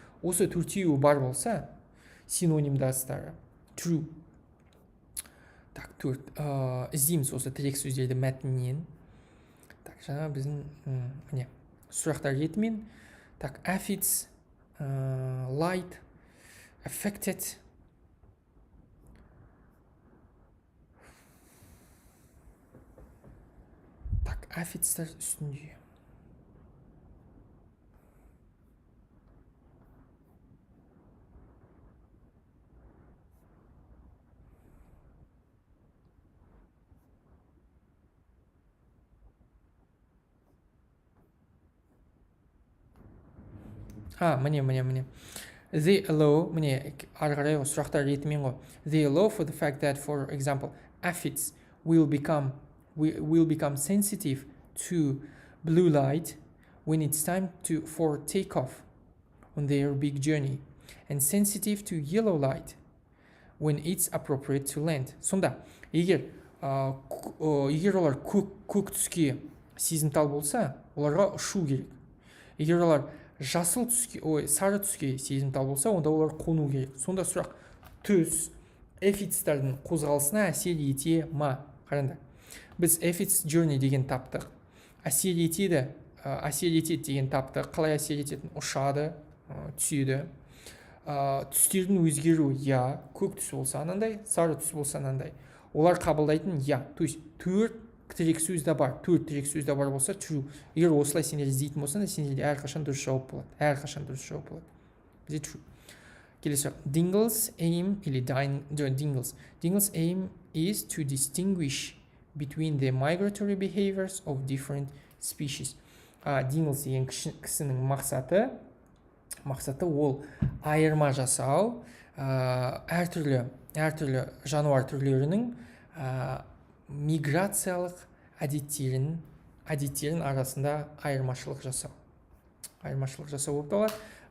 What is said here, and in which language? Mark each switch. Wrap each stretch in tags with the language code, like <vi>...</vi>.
<kk>осы төртеуі бар болса, синонимдастары true. Так, іздейміз осы тірек сөздерді мәтіннен. Так, жаңа біздің міне сұрақтар ретімен.</kk> <en>Так, affects, light, affected.</en> <kk>Так, affectстар үстінде. Міне.</kk> <en>They allow,</en> <kk>міне, ары қарай сұрақтар ретімен ғой.</kk> <en>They allow for the fact that, for example, aphids will become sensitive to blue light when it's time for takeoff on their big journey, and sensitive to yellow light when it's appropriate to land.</en> <kk>Сонда, егер олар көк түске сезімтал болса, оларға ұшу керек. Егер олар сары түске сезімтал болса, онда олар қону керек. Сонда сұрақ, түс эфитстардың қозғалысына әсер ете ма? Қараңдар, біз эфитс journey деген таптық. Әсер етеді деген таптық. Қалай әсер ететін? Ұшады, түседі. Түстердің өзгеруі, көк түс болса анандай, сары түс болса анандай. Олар қабылдайтын</kk> <ru>то есть</ru> <kk>төрт тірек сөзді бар болса true. Егер осылай сендер іздейтін болсаң, сендерде әрқашан дұрыс жауап болады. Бізде true.</kk> <en>Келесі, Dingle's aim is to distinguish between the migratory behaviors of different species.</en> <kk>Dingle's деген кісінің мақсаты ол айырма жасау, әртүрлі жануар түрлерінің миграциялық әдеттерін арасында айырмашылық жасау болып табылады.</kk>